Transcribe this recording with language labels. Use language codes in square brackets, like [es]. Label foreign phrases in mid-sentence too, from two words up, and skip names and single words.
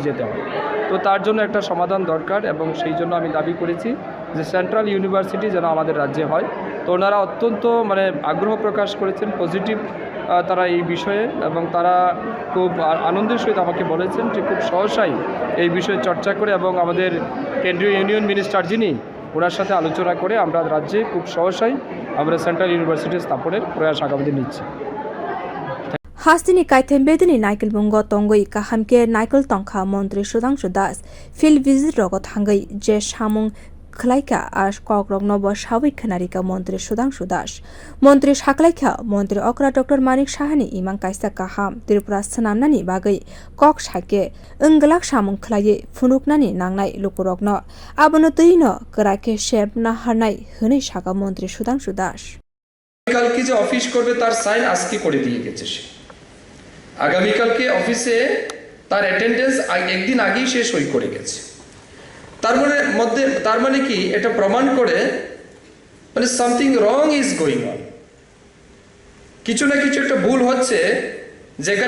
[bn] যেতে হবে তো তার জন্য একটা সমাধান দরকার এবং সেই জন্য আমি দাবি করেছি যে [en] central university [bn] যেন আমাদের রাজ্যে হয় তো ওনারা অত্যন্ত আগ্রহ প্রকাশ করেছেন পজিটিভ তারা এই বিষয়ে এবং তারা খুব আনন্দের সহিত আমাকে বলেছেন যে খুব সহসাই এই বিষয়ে চর্চা করে এবং আমাদের কেন্দ্রীয় [en] union minister [bn] যিনি ওনার সাথে আলোচনা করে আমরা রাজ্যে খুব সহসাই আমরা [en] central university [bn] স্থাপনের প্রয়াস আগামী নিচ্ছি [trk] Hastini kaithem bedeni naikal bungo tongoi kahamke naikal thangkha montri Sudhangshu [en] field visit [trk] rogo thangai je samung khlaika as kokrok nobo sawi khanarika montri Sudhangshu montri saklaikha montri okra Dr. Manik Sahani imang kaisa kaham Tripura sanamnani bagai kok sake englak samung khlaye phunuknani nangnai lukurokno abono tuino krake shep na harnai hune saka montri Sudhangshu [bn] কালকে যে অফিস করবে তার সাইন আজকে করে দিয়ে গেছে সে আগামীকালকে অফিসে তার অ্যাটেন্ডেন্স একদিন আগেই সে সই করে গেছে তার মানে কি এটা প্রমাণ করে [en] something wrong is going on [bn] কিছু না কিছু একটা ভুল হচ্ছে যেখানে